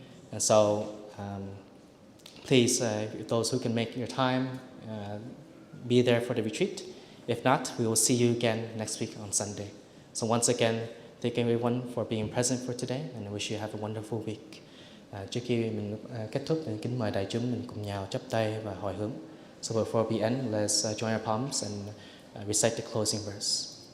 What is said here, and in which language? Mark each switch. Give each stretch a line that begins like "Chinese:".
English: And so please, those who can make your time, be there for the retreat. If not, we will see you again next week on Sunday. So once again, thank everyone for being present for today, and I wish you have a wonderful week.
Vietnamese: Trước khi mình kết thúc, thì kính mời đại chúng mình cùng nhau chắp tay và hồi hướng.
English: So before we end, let's join our palms and recite the closing verse.